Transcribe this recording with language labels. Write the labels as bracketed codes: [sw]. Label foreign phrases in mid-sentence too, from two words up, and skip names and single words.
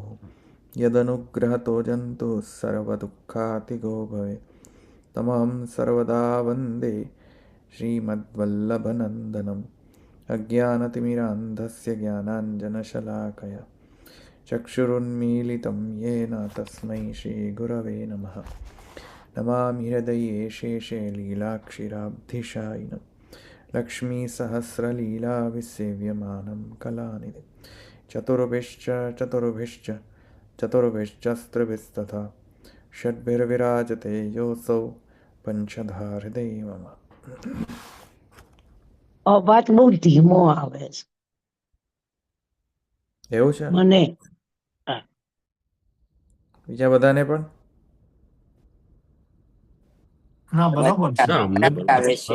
[sa] यदनुग्रहतो जन्तुः सर्वदुःखातिगो भवेत् तमहं सर्वदा वन्दे श्रीमद्वल्लभनन्दनम् अज्ञानतिमिरान्धस्य ज्ञानाञ्जनशलाकया चक्षुरुन्मीलितं येन तस्मै श्रीगुरवे नमः नमामि हृदये शेषे लीलाक्षिराब्धिशायिनं लक्ष्मीसहस्रलीलाविसेव्यमानं कलानिधिं चतुर्भिश्च चतुर्भिश्च चतुर्भिश्चस्त्रिभिस्तथा षड्भिर्विराजते योऽसौ पंचधा हृदय मम. [gu] અવાજ બહુ ધીમો આવે છે એવું છે મને. બીજા બધાને પણ? ના બરાબર છે. ના, અમને આવે છે.